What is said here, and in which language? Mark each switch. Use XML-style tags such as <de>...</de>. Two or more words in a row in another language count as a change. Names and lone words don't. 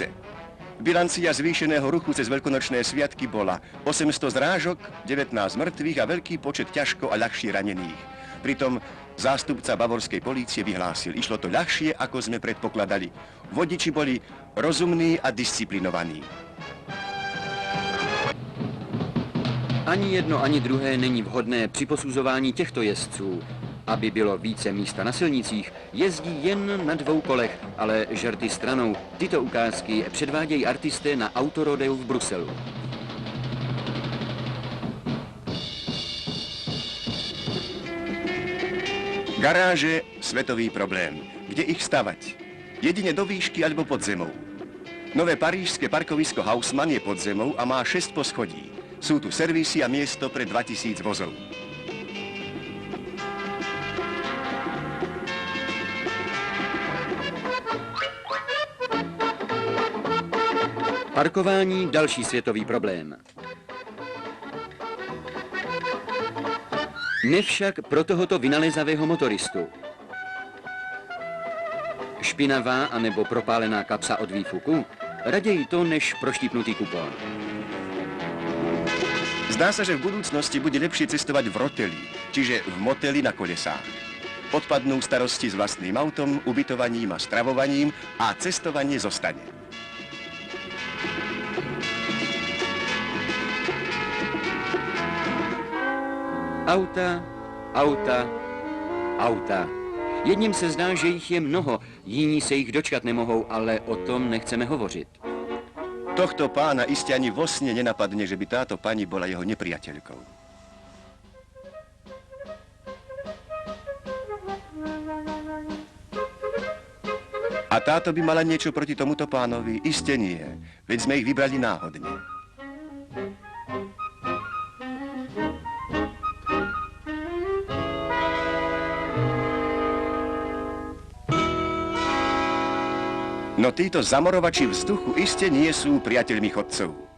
<sk>Bilancia zvýšeného ruchu cez veľkonočné sviatky bola 800 zrážok, 19 mŕtvych a veľký počet ťažko a ľahšie ranených. Pritom zástupca bavorskej polície vyhlásil, išlo to ľahšie, ako sme predpokladali. Vodiči boli rozumní a disciplinovaní.</sk> <cs>Ani jedno, ani druhé není vhodné při posuzování těchto jezdců. Aby bylo více místa na silnicích, jezdí jen na 2 kolech, ale žerty stranou. Tyto ukázky předvádějí artisté na autorodeu v Bruselu.</cs> <sk>Garáže – svetový problém. Kde ich stavať? Jedine do výšky alebo pod zemou. Nové parížské parkovisko Haussmann je pod zemou a má 6 poschodí. Sú tu servisy a miesto pre 2000 vozov.</sk> <cs>Parkování – další světový problém. Nevšak pro tohoto vynalezavého motoristu. Špinavá anebo propálená kapsa od výfuku? Raději to, než proštípnutý kupón.</cs> <sk>Zdá sa, že v budúcnosti bude lepšie cestovať v roteli, čiže v moteli na kolesách. Odpadnú starosti s vlastným autom, ubytovaním a stravovaním a cestovanie zostane.</sk> <cs>Auta, auta, auta. Jedním se zdá, že jich je mnoho, jiní se jich dočkat nemohou, ale o tom nechceme hovořit.</cs> <sk>Tohto pána iste ani vo sne nenapadne, že by táto pani bola jeho nepriateľkou. A táto by mala niečo proti tomuto pánovi? Iste nie, veď sme ich vybrali náhodne. No títo zamorovači vzduchu iste nie sú priateľmi chodcov.</sk>